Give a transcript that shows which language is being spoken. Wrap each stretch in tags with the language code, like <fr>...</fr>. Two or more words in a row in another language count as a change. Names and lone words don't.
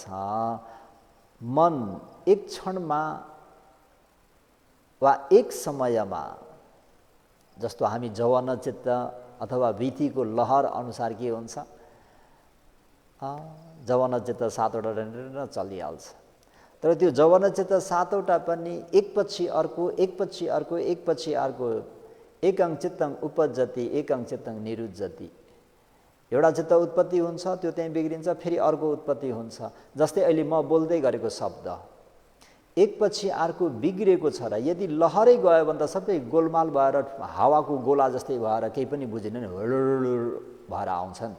<ne>मन एक क्षणमा वा एक समयमा, जस्तो हामी जवान चित्त अथवा वीथिको लहर अनुसार के हुन्छ, जवान चित्त 7 वटा चलिहाल्छ। तर त्यो जवान चित्त 7 वटा पनि एकपछि अर्को एकपछि अर्को एकपछि अर्को</ne> <pi>एकं चित्तं उपजति एकं चित्तं निरुज्जति।</pi> <ne>एउटा चित्त उत्पत्ति हुन्छ, त्यो त्यहीँ बिग्रिन्छ, फेरि अर्को उत्पत्ति हुन्छ। जस्तै अहिले म बोल्दै गरेको शब्द, एकपछि अर्को बिग्रेको छ र यदि लहरै गयो भने त सबै गोलमाल भएर हावाको गोला जस्तै भएर केही पनि बुझेन नि भएर आउँछ नि त।</ne>